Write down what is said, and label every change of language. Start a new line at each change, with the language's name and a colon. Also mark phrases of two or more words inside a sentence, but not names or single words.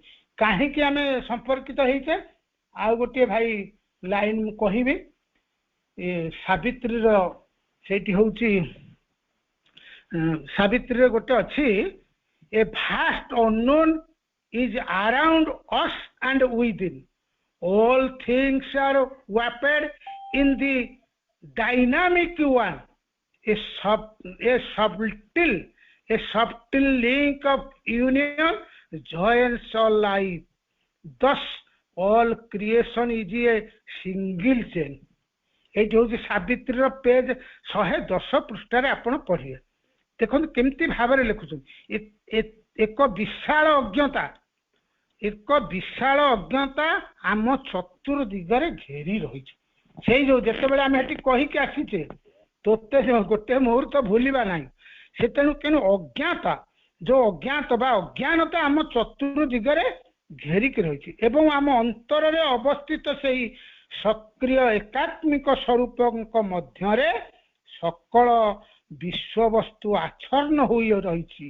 Odia: କାହିଁକି ଆମେ ସମ୍ପର୍କିତ ହେଇଛେ? ଆଉ ଗୋଟିଏ ଭାଇ ଲାଇନ ମୁଁ କହିବି, ସାବିତ୍ରୀର ସେଇଠି ହଉଛି ସାବିତ୍ରୀରେ ଗୋଟେ ଅଛି,
English: A vast unknown is around us and within, all things are wrapped in the dynamic one, a subtle link of union joins all life, thus all creation is a single chain।
Odia: ଏଇଠି ହଉଛି ସାବିତ୍ରୀର ପେଜ 110 ପୃଷ୍ଠାରେ ଆପଣ ପଢିବେ। ଦେଖନ୍ତୁ କେମିତି ଭାବରେ ଲେଖୁଛନ୍ତି, ଏକ ବିଶାଳ ଅଜ୍ଞତା ଆମ ଚତୁର ଦିଗରେ ଘେରି ରହିଛି। ସେଇ ଯୋଉ ଯେତେବେଳେ ଆମେ ଏଠି କହିକି ଆସିଛେ ତୋତେ ଗୋଟେ ମୁହୂର୍ତ୍ତ ଭୁଲିବା ନାହିଁ, ସେ ତେଣୁ ଯୋଉ ଅଜ୍ଞାତ ବା ଅଜ୍ଞାନତା ଆମ ଚତୁର ଦିଗରେ ଘେରିକି ରହିଛି ଏବଂ ଆମ ଅନ୍ତରରେ ଅବସ୍ଥିତ ସେଇ ସକ୍ରିୟ ଏକାତ୍ମିକ ସ୍ୱରୂପଙ୍କ ମଧ୍ୟରେ ସକଳ ବିଶ୍ୱବସ୍ତୁ ଆଚ୍ଛନ୍ନ ହୋଇ ରହିଛି।